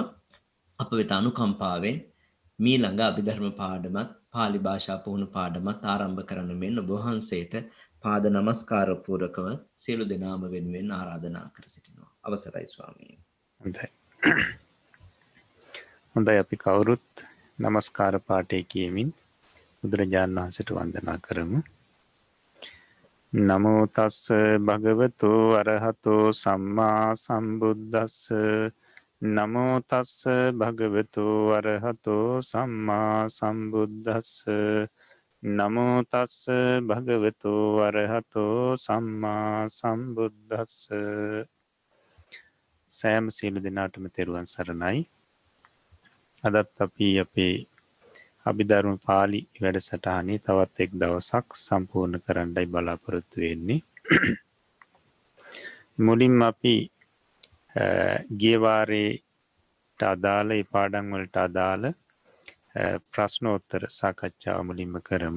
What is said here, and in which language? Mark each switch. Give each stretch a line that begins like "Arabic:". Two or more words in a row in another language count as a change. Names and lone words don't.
Sinhala: අප වෙත අනුකම්පාවෙන් මීළඟ අභිධර්ම පාඩමත් පාලි භාෂා පුහුණු පාඩමත් ආරම්භ කරන මෙන් ඔබ වහන්සේට පාද නමස්කාර පූර්වකව සියලු දෙනාම වෙනුවෙන් ආරාධනා කර සිටිනවා. අවසරයි ස්වාමීනි. හොඳයි. හොඳයි අපි කවුරුත් නමස්කාර පාඨය කියමින් බුදුරජාණන් වහන්සේට වන්දනා කරමු.
Pali: නමෝ තස්ස භගවතු අරහතෝ සම්මා සම්බුද්දස්ස. නමෝ තස්ස භගවතු අරහතෝ සම්මා සම්බුද්දස්ස. නමෝ තස්ස භගවතු අරහතෝ සම්මා සම්බුද්දස්ස.
Sinhala: සෑම සියලු දෙනාටම තෙරුවන් සරණයි. අදත් අපි අපේ අභිධර්ම පාලි වැඩසටහනේ තවත් එක් දවසක් සම්පූර්ණ කරන්නයි බලාපොරොත්තු වෙන්නේ. මුලින්ම අපි ගිය වාරේට අදාළ ඒ පාඩම් වලට අදාළ ප්‍රශ්නෝත්තර සාකච්ඡාව මුලින්ම කරමු.